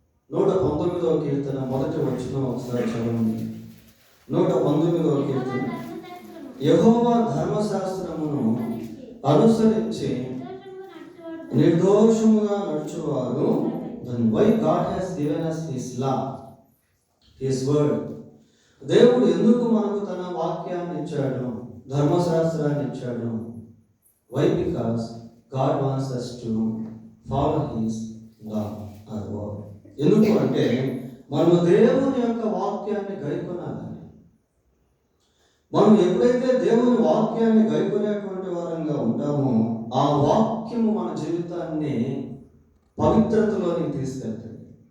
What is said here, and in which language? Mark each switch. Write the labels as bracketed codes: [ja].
[te] 119వ కీర్తన 1వ వచనం ఒకసారి చదవండి. 119వ కీర్తన. యెహోవా ధర్మశాస్త్రమును అనుసరించి నిర్దోషముగా నడుచువారు. [en] Why God has given us his law, his word. [te] దేవుడు ఎందుకు మనకు తన వాక్యాన్ని ఇచ్చాడు, ధర్మశాస్త్రాన్ని ఇచ్చాడు? [en] Why? Because God wants us to follow his law or word. [te] ఎందుకు అంటే మనము దేవుని యొక్క వాక్యాన్ని గైకొనాలని. మనం ఎప్పుడైతే దేవుని వాక్యాన్ని గైకొనేటువంటి వారంగా ఉంటామో ఆ వాక్యము మన జీవితాన్ని పవిత్రతలోనికి తీసుకెళ్తుంది.